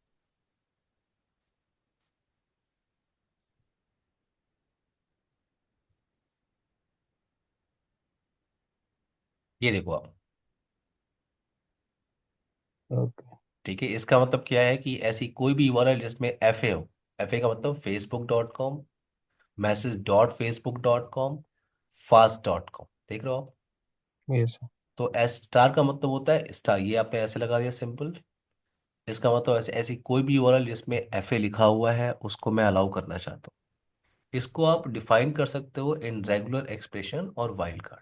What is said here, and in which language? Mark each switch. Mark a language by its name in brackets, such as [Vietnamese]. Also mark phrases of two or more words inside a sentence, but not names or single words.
[Hindi] ये देखो आप। ओके। ठीक है, इसका मतलब क्या है कि ऐसी कोई भी यूआरएल जिसमें एफ ए हो, एफ ए का मतलब facebook.com, message.facebook.com, fast.com, देख रहे हो आप। यस। तो एस स्टार का मतलब होता है स्टार, ये आपने ऐसे लगा दिया सिंपल। इसका मतलब ऐसे, ऐसी कोई भी यूआरएल जिसमें एफ ए लिखा हुआ है उसको मैं अलाउ करना चाहता हूँ। इसको आप डिफाइन कर सकते हो [English] in regular expression [Hindi] और [English] wild card.